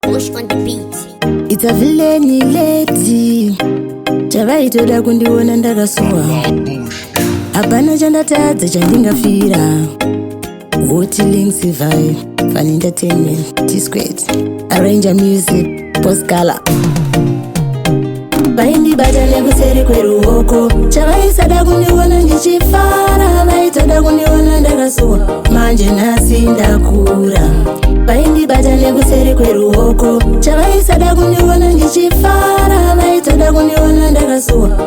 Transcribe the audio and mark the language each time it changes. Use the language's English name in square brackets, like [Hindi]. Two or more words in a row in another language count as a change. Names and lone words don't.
[English] Bush on the beat. It's a villainy lady. [Shona] Chavaitoda kundiona ndakasuwa. Hapana chandatadza chandingafira. Hoti Links Vibe, Fun Entertainment, T Squared. Arranger Music, Post Color. Vaindibata nekuseri kweruoko. Chavaisada kundiona ndichifara, vaitoda kundiona ndakasuwa. Manje nhasi ndakura. Vaindibata nekuseri kweruoko. Chavaisada kundiona ndichifara, vaitoda kundiona ndakasuwa.